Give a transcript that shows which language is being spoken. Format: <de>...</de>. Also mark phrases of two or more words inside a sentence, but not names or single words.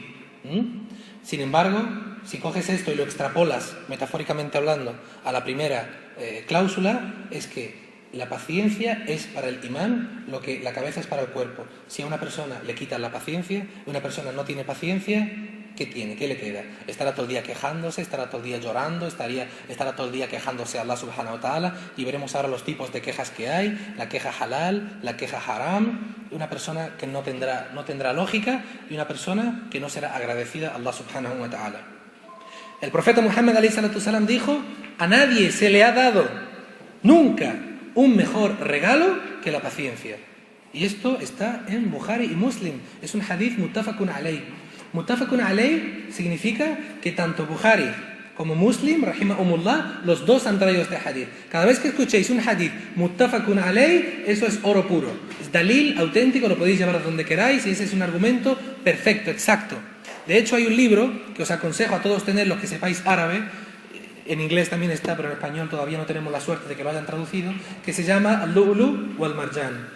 <es>Sin embargo, si coges esto y lo extrapolas, metafóricamente hablando, a la primera cláusula, es que la paciencia es para el imán lo que la cabeza es para el cuerpo. Si a una persona le quitan la paciencia, una persona no tiene paciencia, ¿qué tiene? ¿Qué le queda? Estará todo el día quejándose, estará todo el día llorando, estará todo el día quejándose a Allah</es> <ar>سبحانه وتعالى,</ar> <es>y veremos ahora los tipos de quejas que hay: la queja halal, la queja haram, una persona que no tendrá lógica y una persona que no será agradecida a Allah</es> <ar>سبحانه وتعالى.</ar> <es>El profeta Muhammad ﷺ dijo: a nadie se le ha dado nunca un mejor regalo que la paciencia. Y esto está en Bukhari y Muslim, es un</es> <ar>حديث متفق عليه. متفق عليه</ar> <es>significa que tanto Bukhari como Muslim, rahimahumullah, los dos han traído este hadith. Cada vez que escuchéis un</es> <ar>حديث متفق عليه,</ar> <es>eso es oro puro, es dalil auténtico, lo podéis llevar a donde queráis y ese es un argumento perfecto, exacto. De hecho hay un libro que os aconsejo a todos tener, los que sepáis árabe, en inglés también está, pero en español todavía no tenemos la suerte de que lo hayan traducido, que se llama Al-Lu'lu' wal-Marjan.</es>